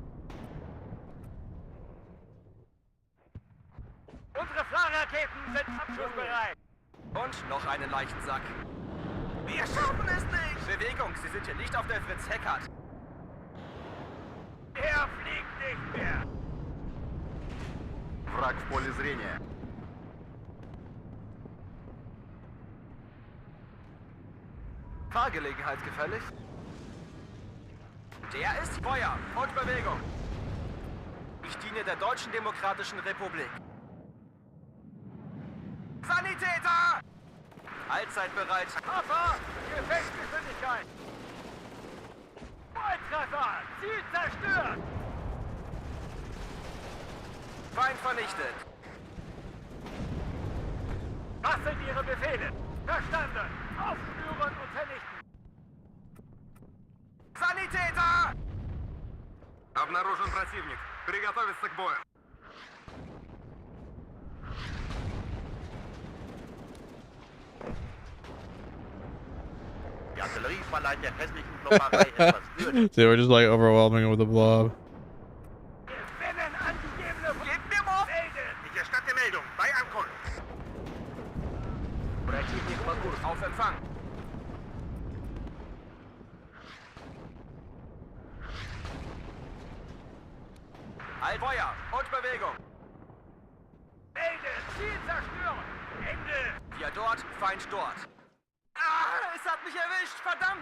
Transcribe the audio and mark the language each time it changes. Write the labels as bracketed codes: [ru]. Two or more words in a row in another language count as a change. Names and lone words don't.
[de] Unsere Flakraketen sind abschussbereit. Und noch einen Leichensack. Wir schaffen es nicht. Bewegung, Sie sind hier nicht auf der Fritz Heckert. Er fliegt nicht mehr. [ru] Враг в поле зрения. [de] Fahrgelegenheit gefällig? Der ist Feuer und Bewegung. Ich diene der Deutschen Demokratischen Republik. Sanitäter! Allzeit bereit. Papa, Gefechtsgeschwindigkeit. Volltreffer, Ziel zerstört. Feind vernichtet. Was sind Ihre Befehle? Verstanden. Aufspüren und vernichten. Sanitäter! [ru] Обнаружен противник. Приготовиться к бою. [de] Die Artillerie verleiht der hässlichen Klopperei etwas Würde. [en] They were just like overwhelming with the blob. [de] Gewinnen angegebene... Gebt mir Morph! Ich erstatte Meldung bei Ankunft. [ru] Противник по курсу. [de] Auf Empfang. Feuer und Bewegung. Melde, Ziel zerstören. Ende. Wir dort, Feind dort. Ah, es hat mich erwischt, verdammt!